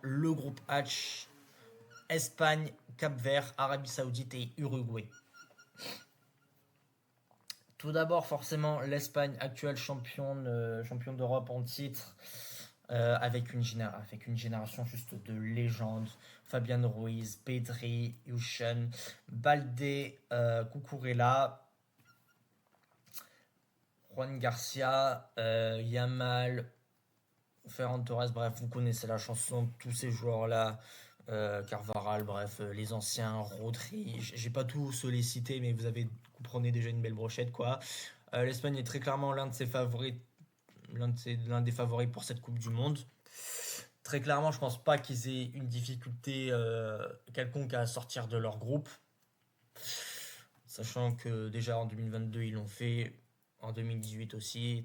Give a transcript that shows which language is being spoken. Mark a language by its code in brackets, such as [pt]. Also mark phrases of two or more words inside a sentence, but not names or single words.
[fr] Le groupe H, Espagne, Cap-Vert, Arabie Saoudite et Uruguay. Tout d'abord, forcément, l'Espagne, actuelle championne d'Europe en titre, avec une génération juste de légendes. Fabian Ruiz, Pedri, Yushan, Balde, Cucurella, Juan Garcia, Yamal, Ferran Torres, bref, vous connaissez la chanson de tous ces joueurs-là. Carvaral, bref, les anciens, Rodri, j'ai pas tous les cités, mais vous prenez déjà une belle brochette, quoi. L'Espagne est très clairement l'un de ses favoris, l'un des favoris pour cette Coupe du Monde. Très clairement, je pense pas qu'ils aient une difficulté quelconque à sortir de leur groupe, sachant que déjà en 2022 ils l'ont fait, en 2018 aussi.